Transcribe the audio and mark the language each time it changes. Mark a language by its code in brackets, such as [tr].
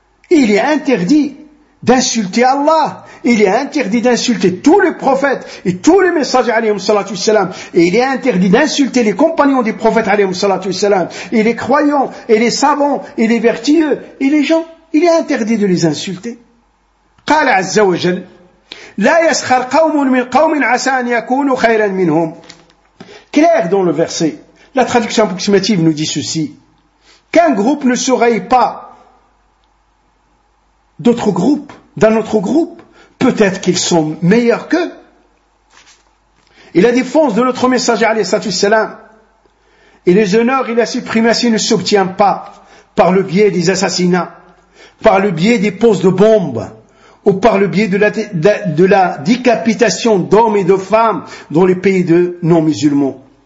[fr] Il est interdit d'insulter Allah. Il est interdit d'insulter tous les prophètes et tous les messagers alayhim salatu wasalam. Et il est interdit d'insulter les compagnons des prophètes alayhim salatu wasalam. Et les croyants, et les savants, et les vertueux, et les gens. Il est interdit de les insulter. [ar] قال عز وجل لا يسخر قوم من قوم عسى ان يكونوا خيرا منهم. [fr] Clair dans le verset, la traduction approximative nous dit ceci: qu'un groupe ne s'oreille pas d'autres groupes, d'un autre groupe, peut-être qu'ils sont meilleurs qu'eux. Et la défense de notre messager alayhi salatu wasalam et les honneurs et la suprématie ne s'obtient pas par le biais des assassinats, par le biais des poses de bombes ou par le biais de la décapitation d'hommes et de femmes dans les pays de non-musulmans.